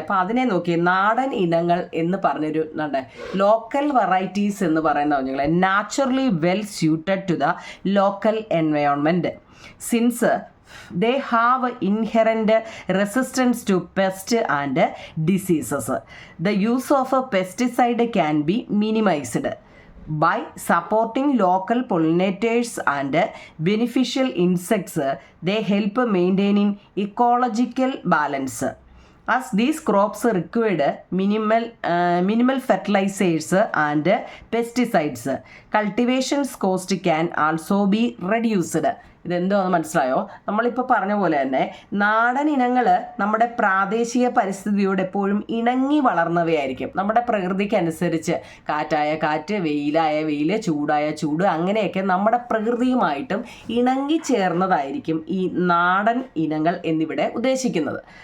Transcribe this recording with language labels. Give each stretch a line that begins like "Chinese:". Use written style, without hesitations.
Malayalam: അപ്പം അതിനെ നോക്കി നാടൻ ഇനങ്ങൾ എന്ന് പറഞ്ഞൊരു
English: local varieties
Malayalam: എന്ന് പറയുന്നതാവും ഞങ്ങളെ,
English: Naturally well suited to the local environment since they have inherent resistance to pests and diseases. The use of a pesticide can be minimized by supporting local pollinators and beneficial insects. They help maintaining ecological balance. As these crops required minimal fertilizers and pesticides, cultivation's cost can also be reduced.
Malayalam: ഇതെന്തോ മനസ്സിലായോ? നമ്മളിപ്പോൾ പറഞ്ഞ പോലെ തന്നെ നാടൻ ഇനങ്ങൾ നമ്മുടെ പ്രാദേശിക പരിസ്ഥിതിയോട് എപ്പോഴും ഇണങ്ങി വളർന്നവയായിരിക്കും. നമ്മുടെ പ്രകൃതിക്കനുസരിച്ച് കാറ്റായ കാറ്റ്, വെയിലായ വെയിൽ, ചൂടായ ചൂട്, അങ്ങനെയൊക്കെ നമ്മുടെ പ്രകൃതിയുമായിട്ടും ഇണങ്ങി ചേർന്നതായിരിക്കും ഈ നാടൻ ഇനങ്ങൾ എന്നിവിടെ ഉദ്ദേശിക്കുന്നത്.